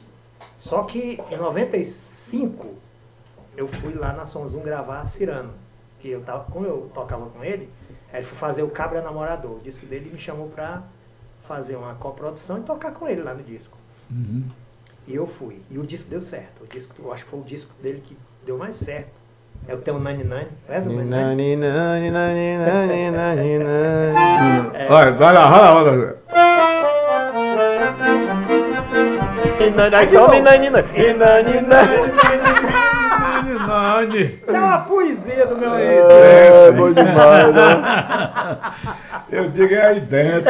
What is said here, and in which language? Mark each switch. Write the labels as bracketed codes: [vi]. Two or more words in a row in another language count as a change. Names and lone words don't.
[pt] Só que em 95 eu fui lá na Sonzum gravar Cirano. Que eu tava, como eu tocava com ele, ele foi fazer o Cabra Namorador. O disco dele me chamou pra fazer uma coprodução e tocar com ele lá no disco. E eu fui. E o disco deu certo. O disco, eu acho que foi o disco dele que deu mais certo. É o que tem o Nani Nani. Conhece o Nani Nani? Nani, Nani, Nani, Nani, Nani. Vai lá, vai lá. Isso é uma poesia do meu amigo. É bom demais, né? Eu digo é aí dentro.